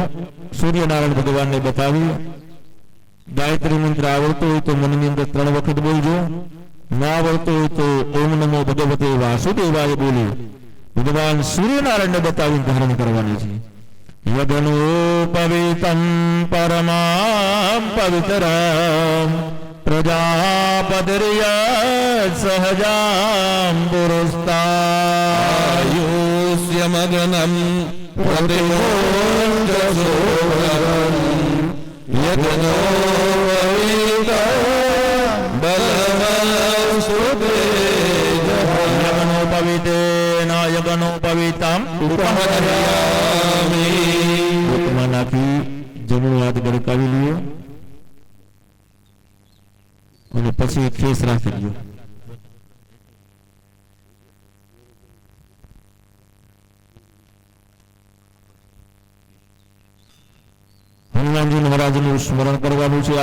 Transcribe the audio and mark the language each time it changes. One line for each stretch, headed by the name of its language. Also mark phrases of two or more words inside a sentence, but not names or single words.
Gujarati: સૂર્યનારાયણ ભગવાનને બતાવી ગાયત્રી મંત્ર આવડતો હોય તો મનની અંદર 3 વખત બોલજો. ના આવડતો હોય તો
Sanskrit: ઓમ નમો ભગવતે વાસુદેવાય
Gujarati: બોલી ભગવાન સૂર્યનારાયણને બતાવીને ધારણ કરવાની છે.
Sanskrit: યજ્ઞો પવિતમ પરમામ પવિતરામ प्रजापतिर्य सहजां पुरस्तायुष्यमगनं प्रतिमोञ्जसोदरं यज्ञो यज्ञोपवीतां उपहरयामि
Gujarati: નાખી જમણો હાથ ગરકાવી લ્યો અને પછી ખેસ રાખી લ્યો. હનુમાનજી મહારાજનું સ્મરણ કરવાનું છે.